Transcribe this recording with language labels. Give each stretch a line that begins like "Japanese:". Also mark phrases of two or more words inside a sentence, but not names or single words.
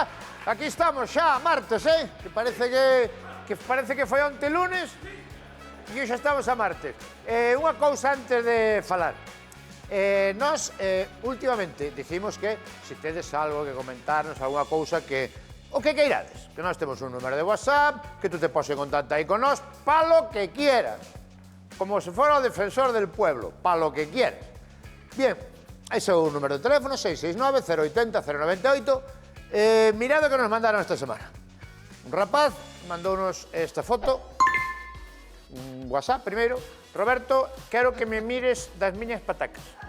Galician: Aquí estamos xa, martes, que parece que foi onte lunes e xa estamos a martes. Unha cousa antes de falar. Nós, últimamente, dicimos que se tedes algo que comentarnos, alguna cousa que... o que queirades. Que nós temos un número de WhatsApp, que tú te poses en contacto aí con nós,
Spanish: pa lo que quieras.
Galician: Como se fora o defensor del pueblo,
Spanish: pa lo que quieras.
Galician: Bien, ese é o número de teléfono, 669-080-098. Mirad o que nos mandaron esta semana. Un rapaz mandounos esta foto, un WhatsApp primeiro. Roberto, quero que me mires das miñas patacas.